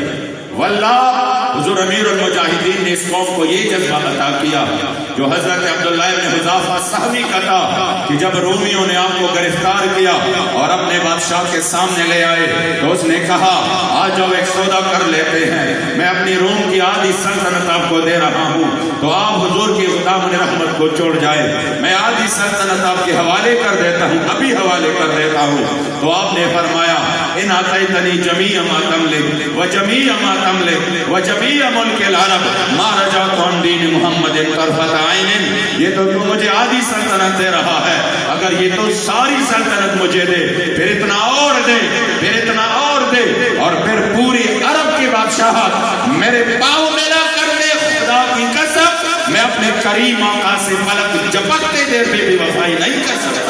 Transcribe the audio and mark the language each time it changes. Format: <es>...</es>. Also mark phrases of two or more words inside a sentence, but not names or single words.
<ur>واللہ حضور امیر المجاہدین نے اس قوم کو یہ جذبہ عطا کیا جو حضرت عبداللہ بن حذافہ سہمی کا تھا کہ جب رومیوں نے آپ کو گرفتار کیا اور اپنے بادشاہ کے سامنے لے آئے تو اس نے کہا آج جب ایک سودا کر لیتے ہیں، میں اپنی روم کی آدھی سلطنت آپ کو دے رہا ہوں تو آپ حضور کی دامن رحمت کو چھوڑ جائے، میں آدھی سلطنت آپ کے حوالے کر دیتا ہوں، ابھی حوالے کر دیتا ہوں۔ تو آپ نے فرمایا</ur> <ar>ان آتیتنی جمیع ما تملک و جمیع ما تملک و جمیع ملک العرب ما رجعت عن دین محمد طرفت عین،</ar> <ur>یہ تو مجھے آدھی سلطنت دے رہا ہے، اگر یہ تو ساری سلطنت مجھے دے، پھر اتنا اور دے، پھر اتنا اور دے، اور پھر پوری عرب کی بادشاہ میرے پاؤں میرا کر دے، خدا کی قسم میں اپنے کریم آقا سے پلک جھپکتے دیر میں بے وفائی نہیں کر سکتا۔</ur>